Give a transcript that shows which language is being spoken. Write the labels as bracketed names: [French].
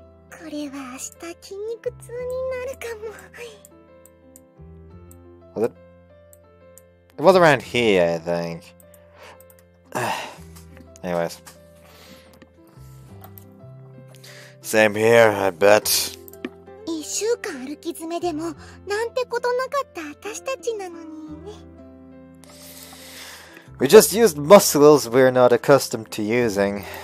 [Japanese] これは明日筋肉痛になるかも。 [English] Was it? It was around here, I think. Anyways. Same here, I bet. [Japanese] 1週間歩き詰めでもなんてことなかった私たちなのにね。 [English] We just used muscles we're not accustomed to using.